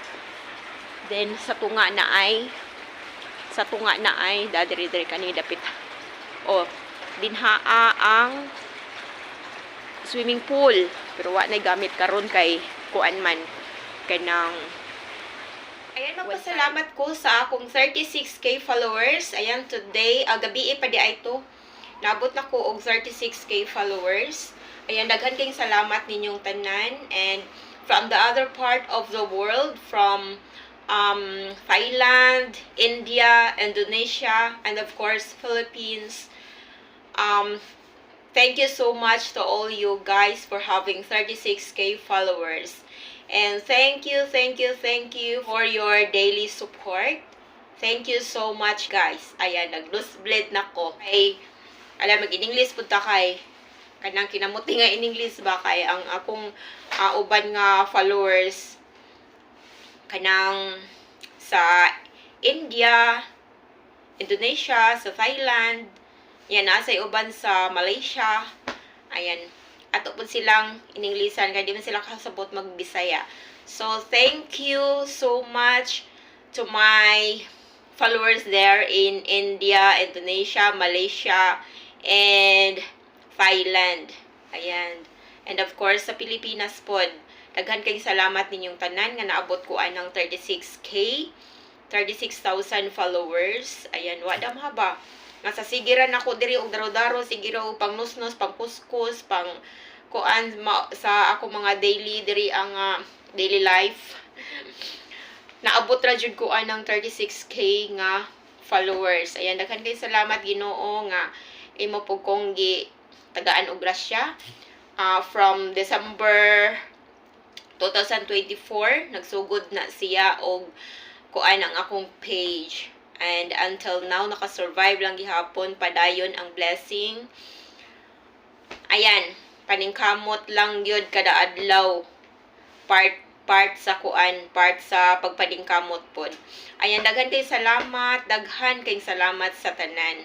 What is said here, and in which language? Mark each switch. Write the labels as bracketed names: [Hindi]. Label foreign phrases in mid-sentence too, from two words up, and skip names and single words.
[Cebuano] Then sa tunga na ay dadiri-diri kani dapit dinhaa ang [English] swimming pool, [Cebuano] pero wa na gamit karon kay kuan man kanang ayan, magpasalamat ko sa akong 36k followers. Ayan, today, gabi pa di ay to. Nabot na ko og 36k followers. Ayan, daghan kayong salamat ninyong tanan. [English] And from the other part of the world, from Thailand, India, Indonesia, and of course, Philippines. Thank you so much to all you guys for having 36k followers. And thank you for your daily support. Thank you so much, guys. [Cebuano] Ayan, nag-loose-blade na ko. Ay, alam, mag-in-English punta kay kanang kinamuti nga in-English ba kay ang akong uban nga followers kanang sa India, Indonesia, sa Thailand, yan, nasa uban sa Malaysia. Ayan, ato po silang in-Englishan kaya di man sila kasabot mag-Bisaya. [English] So, thank you so much to my followers there in India, Indonesia, Malaysia, and Thailand. [Cebuano] Ayan. [English] And of course, [Cebuano] sa Pilipinas po, daghan kayong salamat ninyong tanan nga naabot ko ay ng 36k, 36,000 followers. Ayan, wala mahaba. Nasa sigiran ako diri og daro-daro, sigiro og pang nusnos, pang kuskus, pang kuan sa ako mga daily diri ang [English] daily life. [Cebuano] Naabot ra jud ko ng 36k nga followers. Ayan, daghan kay salamat Ginoo nga imo pug kong tagaan og grasya. From December 2024 nagsugod na siya og kuan ang akong page. [English] And until now, [Cebuano] nakasurvive lang gihapon, padayon ang blessing. Ayan, paningkamot lang yun kada adlaw. Part sa kuan, part sa pagpaningkamot pod. Ayan, daghan kay salamat, daghan kay salamat sa tanan.